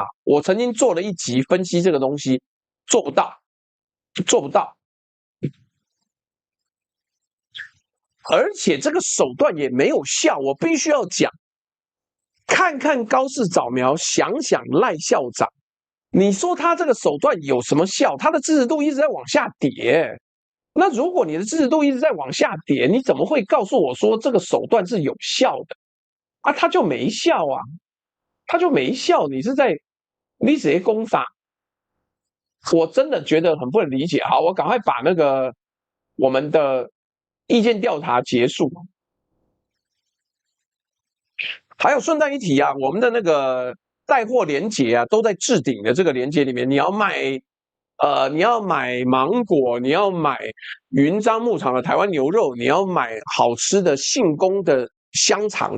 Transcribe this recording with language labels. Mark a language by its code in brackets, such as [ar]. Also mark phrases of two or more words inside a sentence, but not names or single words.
[zh] 我曾經做了一集分析這個東西，做不到，做不到。而且這個手段也沒有效，我必須要講。看看高市早苗，想想賴校長，你說他這個手段有什麼效？他的支持度一直在往下跌。那如果你的支持度一直在往下跌，你怎麼會告訴我說這個手段是有效的？啊，他就沒效啊，他就沒效。你是在你直接攻殺，我真的覺得很不能理解。好，我趕快把那個我們的意見調查結束。還有順帶一提啊，我們的那個帶貨連結啊，都在置頂的這個連結裡面。你要買芒果，你要買雲漳牧場的台灣牛肉，你要買好吃的信豐的香腸。